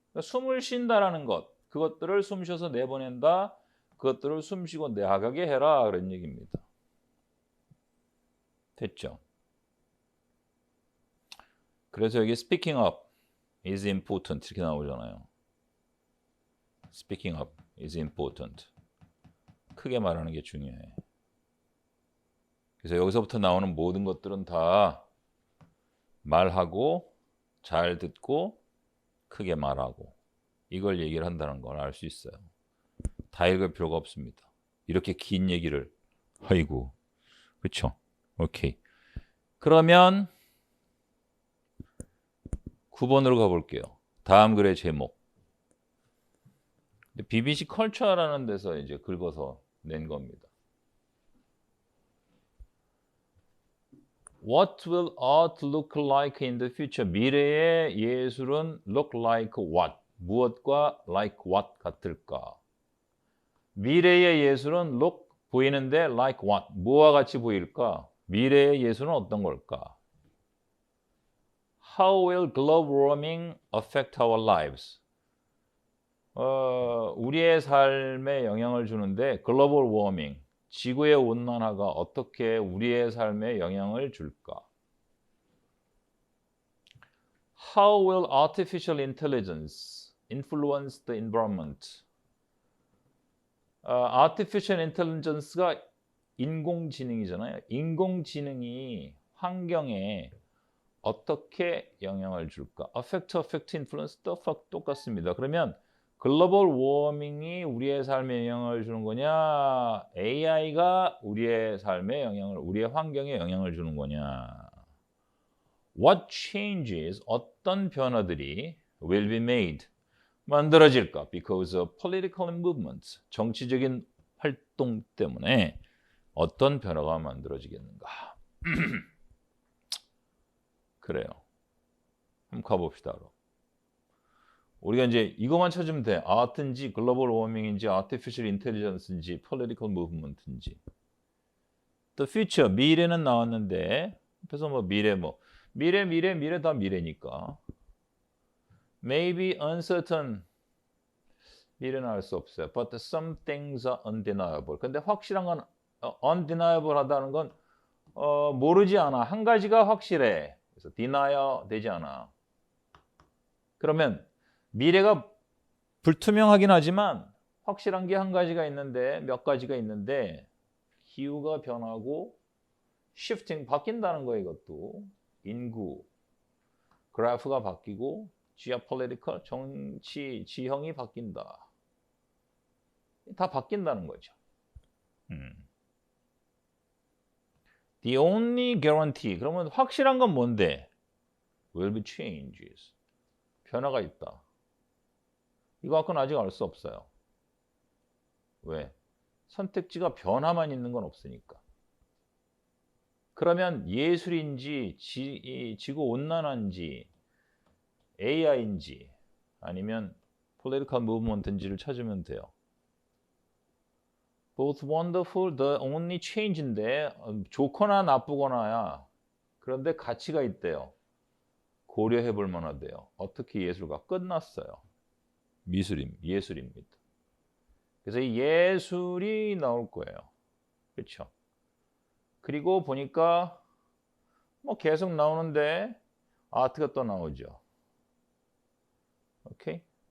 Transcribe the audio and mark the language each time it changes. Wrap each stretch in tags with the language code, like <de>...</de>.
<ko>그러니까 숨을 쉰다라는 것, 그것들을 숨 쉬어서 내보낸다. 그것들을 숨 쉬고 나가게 해라. 그런 얘기입니다. 됐죠? 그래서 여기</ko> <en>speaking up is important</en> <ko>이렇게 나오잖아요.</ko> <en>Speaking up is important.</en> <ko>크게 말하는 게 중요해. 그래서 여기서부터 나오는 모든 것들은 다 말하고 잘 듣고 크게 말하고 이걸 얘기를 한다는 걸 알 수 있어요. 다 읽을 필요가 없습니다. 이렇게 긴 얘기를. 아이고. 그렇죠? 오케이. 그러면 9번으로 가볼게요. 다음 글의 제목. BBC 컬처라는 데서 이제 긁어서 낸 겁니다.</ko> <en>What will art look like in the future?</en> <ko>미래의 예술은</ko> <en>look like what?</en> <ko>무엇과</ko> <en>like what</en> <ko>같을까? 미래의 예술은 look 보이는데 like what? 뭐와 같이 보일까? 미래의 예술은 어떤 걸까?</ko> <en>How will global warming affect our lives?</en> <ko>우리의 삶에 영향을 주는데 글로벌 워밍, 지구의 온난화가 어떻게 우리의 삶에 영향을 줄까?</ko> <en>How will artificial intelligence influence the environment?</en> <ko>artificial intelligence가 인공지능이잖아요. 인공지능이 환경에 어떻게 영향을 줄까? affect, influence 똑같습니다. 그러면 글로벌 워밍이 우리의 삶에 영향을 주는 거냐? AI가 우리의 삶에 영향을, 우리의 환경에 영향을 주는 거냐?</ko> <en>What changes,</en> <ko>어떤 변화들이</ko> <en>will be made,</en> <ko>만들어질까?</ko> <en>Because of political movements,</en> <ko>정치적인 활동 때문에 어떤 변화가 만들어지겠는가? 그래요. 한번 가봅시다. 그럼. 우리가 이제 이것만 찾으면 돼. 아트인지 글로벌 워밍인지 아티피셜 인텔리전스인지 폴리티컬 무브먼트인지.</ko> <en>The future</en> <ko>미래는 나왔는데 그래서 뭐 미래 다 미래니까.</ko> <en>Maybe uncertain</en> <ko>미래는 알 수 없어요.</ko> <en>But some things are undeniable.</en> <ko>근데 확실한 건 undeniable 하다는 건 모르지 않아. 한 가지가 확실해. 그래서 deny 되지 않아. 그러면 미래가 불투명하긴 하지만 확실한 게 한 가지가 있는데 몇 가지가 있는데 기후가 변하고 shifting 바뀐다는 거예요. 이것도 인구 그래프가 바뀌고 geopolitical 정치 지형이 바뀐다. 다 바뀐다는 거죠.</ko> <en>The only guarantee</en> <ko>그러면 확실한 건 뭔데?</ko> <en>Will be changes.</en> <ko>변화가 있다. 이거 갖고는 아직 알 수 없어요. 왜? 선택지가 변화만 있는 건 없으니까. 그러면 예술인지 지구온난화인지 AI인지 아니면 political movement인지를 찾으면 돼요.</ko> <en>Both wonderful, the only change인데</en> <ko>좋거나 나쁘거나야. 그런데 가치가 있대요. 고려해 볼 만하대요. 어떻게 예술가 끝났어요. 예술입니다. 그래서 이 예술이 나올 거예요. 그렇죠? 그리고 보니까 뭐 계속 나오는데 아트가 또 나오죠. 오케이?</ko>